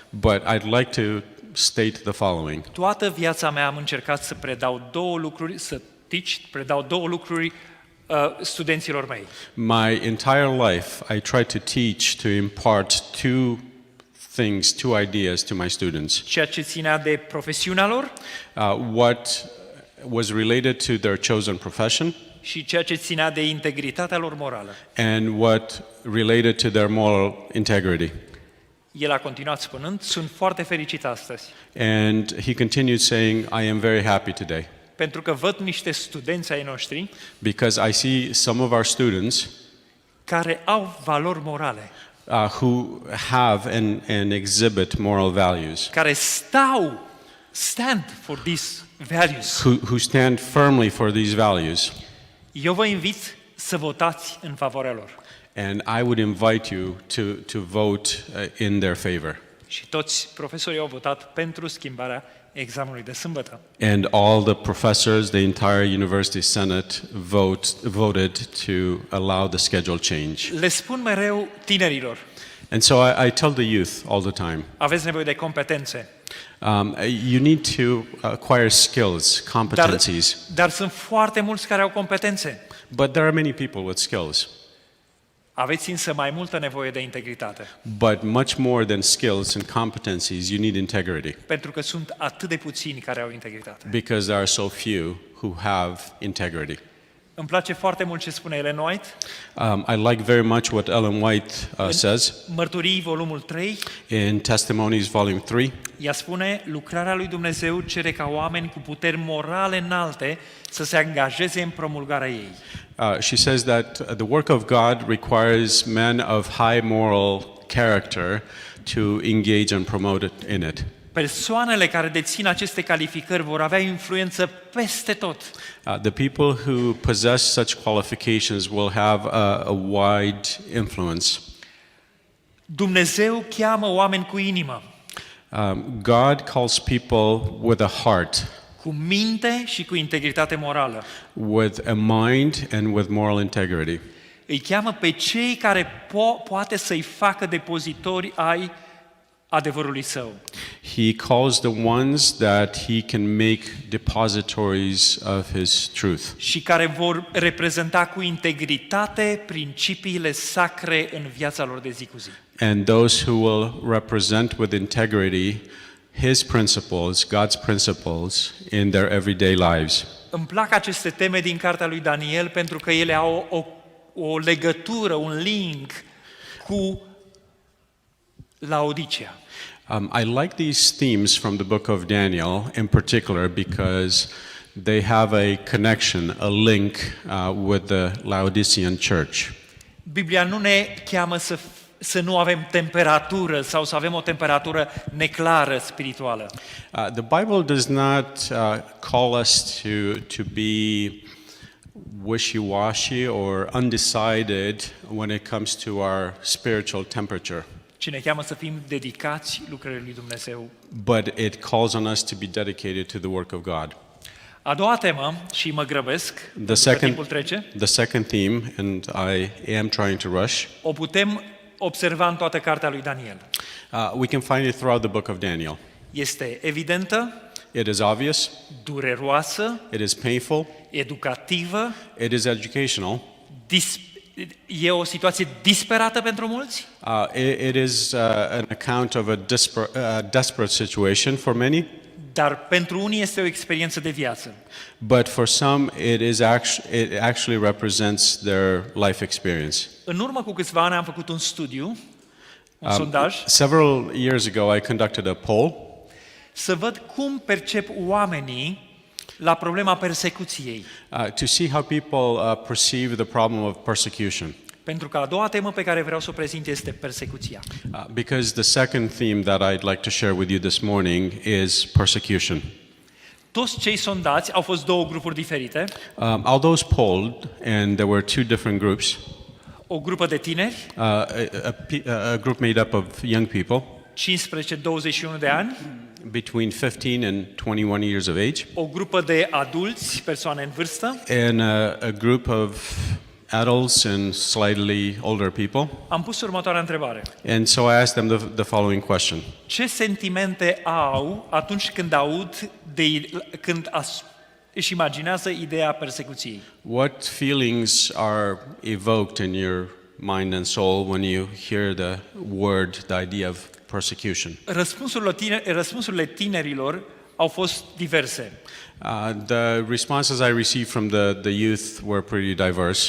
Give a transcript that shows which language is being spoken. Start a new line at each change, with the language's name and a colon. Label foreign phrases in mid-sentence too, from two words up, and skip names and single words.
English: But I'd like to state the following.
Romanian: Toată viața mea am încercat să predau două lucruri studenților mei.
English: My entire life, I tried to teach, to impart two things, two ideas to my students.
Romanian: ceea ce ținea de profesiunea lor
English: What was related to their chosen profession
Romanian: și ceea ce ținea de integritatea lor morală.
English: and what related to their moral integrity.
Romanian: El a continuat spunând, sunt foarte fericit astăzi,
English: And he continued saying, I am very happy today
Romanian: pentru că văd niște studenți ai noștri
English: because I see some of our students
Romanian: care au valori morale,
English: who have and exhibit moral values, care stand for these values. who stand firmly for these values.
Romanian: Eu vă invit să votați în favoarea lor.
English: And I would invite you to vote in their favor.
Romanian: Și toți profesorii au votat pentru schimbarea examenului de sâmbătă.
English: And all the professors, the entire university senate voted to allow the schedule change.
Romanian: Le spun mereu tinerilor,
English: And so I tell the youth all the time,
Romanian: aveți nevoie de competențe,
English: you need to acquire skills, competencies.
Romanian: dar sunt foarte mulți care au competențe.
English: But there are many people with skills.
Romanian: Aveți însă mai multă nevoie de integritate,
English: But much more than skills and competencies, you need integrity.
Romanian: pentru că sunt atât de puțini care au integritate.
English: Because there are so few who have integrity.
Romanian: Îmi place foarte mult ce spune Ellen White,
English: I like very much what Ellen White says
Romanian: Mărturii, volumul 3,
English: in Testimonies, Volume 3.
Romanian: ea spune, lucrarea lui Dumnezeu cere ca oameni cu puteri morale înalte să se angajeze în promulgarea ei.
English: She says that the work of God requires men of high moral character to engage and promote in it.
Romanian: Persoanele care dețin aceste calificări vor avea influență peste tot.
English: The people who possess such qualifications will have a wide influence.
Romanian: Dumnezeu cheamă oameni cu inimă,
English: God calls people with a heart,
Romanian: cu minte și cu integritate morală.
English: with a mind and with moral integrity.
Romanian: Îi cheamă pe cei care poate să-i facă depozitori ai adevărului său.
English: He calls the ones that he can make depositories of his truth,
Romanian: Și care vor reprezenta cu integritate principiile sacre în viața lor de zi cu zi.
English: and those who will represent with integrity his principles, God's principles, in their everyday lives.
Romanian: Îmi plac aceste teme din cartea lui Daniel pentru că ele au o legătură, un link cu Laodicea.
English: I like these themes from the book of Daniel in particular because they have a connection, a link with the Laodicean church.
Romanian: Biblia nu ne cheamă să nu avem temperatură sau să avem o temperatură neclară spirituală.
English: The Bible does not call us to be wishy-washy or undecided when it comes to our spiritual temperature.
Romanian: Ci ne cheamă să fim dedicați lucrării lui Dumnezeu.
English: But it calls on us to be dedicated to the work of God.
Romanian: A doua temă, și mă grăbesc, pentru că timpul trece,
English: The second theme, and I am trying to rush,
Romanian: o putem observa în toată cartea lui Daniel.
English: we can find it throughout the book of Daniel.
Romanian: Este evidentă,
English: It is obvious,
Romanian: dureroasă,
English: it is painful,
Romanian: educativă,
English: it is educational,
Romanian: e o situație disperată pentru mulți,
English: it is an account of a desperate situation for many,
Romanian: dar pentru unii este o experiență de viață.
English: but for some it actually represents their life experience.
Romanian: În urmă cu câțiva ani am făcut un studiu, un sondaj,
English: Several years ago I conducted a poll
Romanian: să văd cum percep oamenii la problema persecuției.
English: to see how people perceive the problem of persecution.
Romanian: Pentru că a doua temă pe care vreau să o prezint este persecuția.
English: Because the second theme that I'd like to share with you this morning is persecution.
Romanian: Toți cei sondați au fost două grupuri diferite.
English: All those polled, and there were two different groups,
Romanian: O grupă de tineri,
English: a group made up of young people
Romanian: 15-21 de ani,
English: between 15 and 21 years of age,
Romanian: o grupă de adulți, persoane în vârstă.
English: and a group of adults and slightly older people.
Romanian: Am pus următoarea întrebare.
English: And so I asked them the following question.
Romanian: Ce sentimente au atunci când aud, își imaginează ideea persecuției?
English: What feelings are evoked in your mind and soul when you hear the word, the idea of persecution?
Romanian: Răspunsurile tinerilor au fost diverse.
English: The responses I received from the youth were pretty diverse.